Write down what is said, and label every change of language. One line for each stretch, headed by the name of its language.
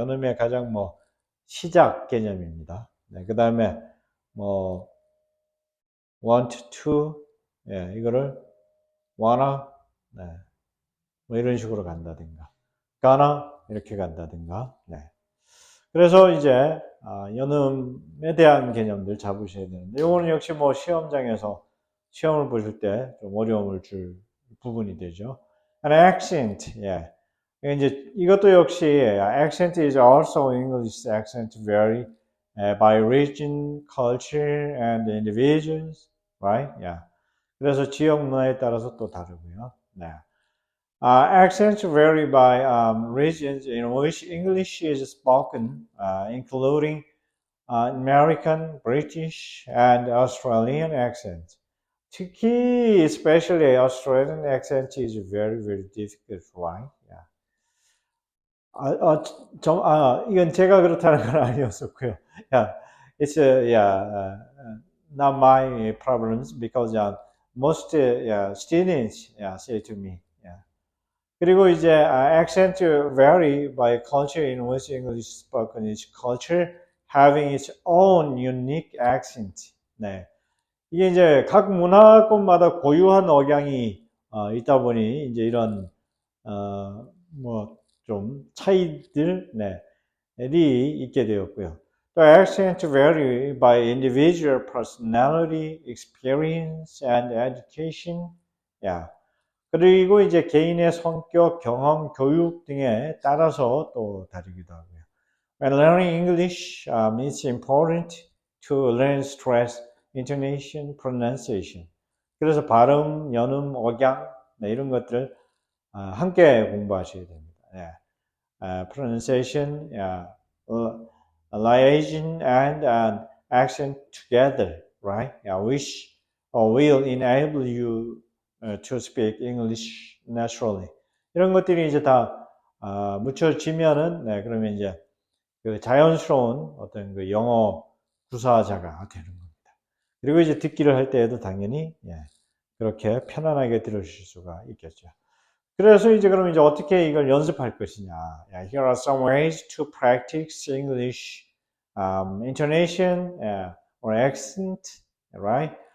Korean: 연음의 가장 뭐 시작 개념입니다. 네, 그 다음에 뭐 want to, 이거를 wanna, 네, 뭐 이런 식으로 간다든가, gonna 이렇게 간다든가. 네. 그래서 이제 연음에 대한 개념들 잡으셔야 되는데, 이거는 역시 뭐 시험장에서 시험을 보실 때 좀 어려움을 줄 부분이 되죠.
English: An accent,
Korean: 이제 이것도 역시
English: accent is also English accent vary by region, culture, and individuals, right?
Korean: 그래서 지역 문화에 따라서 또 다르고요. 네.
English: Accents vary by regions in which English is spoken, including American, British, and Australian accents.
Korean: 특히,
English: especially Australian accent is very, very difficult, right?
Korean: 이건 제가 그렇다는 건 아니었었고요.
English: Yeah, it's not my problems because most students say to me.
Korean: 그리고 이제
English: accent vary by culture in which English spoken each culture having its own unique accent.
Korean: 네. 이게 이제 각 문화권마다 고유한 억양이 있다 보니 이제 이런 뭐 좀 차이들 이 있게 되었고요.
English: The accent vary by individual personality, experience, and education.
Korean: 그리고 이제 개인의 성격, 경험, 교육 등에 따라서 또 다르기도 하고요.
English: When learning English, it's important to learn stress, intonation, pronunciation.
Korean: 그래서 발음, 연음, 억양 이런 것들 함께 공부하셔야 됩니다.
English: Pronunciation, liaison, and accent together, right? Which will enable you to speak English naturally.
Korean: 이런 것들이 이제 다 묻혀지면은 그러면 이제 그 자연스러운 어떤 그 영어 구사자가 되는 겁니다. 그리고 이제 듣기를 할 때에도 당연히 그렇게 편안하게 들으실 수가 있겠죠. 그래서 이제 그럼 이제 어떻게 이걸 연습할 것이냐?
English: Here are some ways to practice English intonation or accent, right?